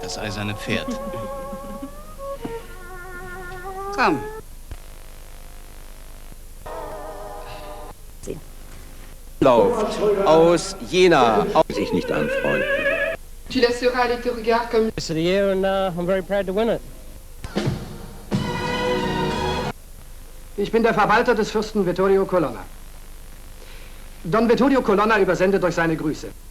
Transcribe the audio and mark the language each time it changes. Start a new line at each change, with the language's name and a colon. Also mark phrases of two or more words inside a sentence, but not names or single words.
German: das eiserne Pferd. Komm. Läuft aus Jena. Sich nicht anfreunden.
French: Tu laisseras aller tes regards comme...
English: It's the year and I'm very proud to win it.
German: Ich bin der Verwalter des Fürsten Vittorio Colonna. Don Vittorio Colonna übersendet euch seine Grüße.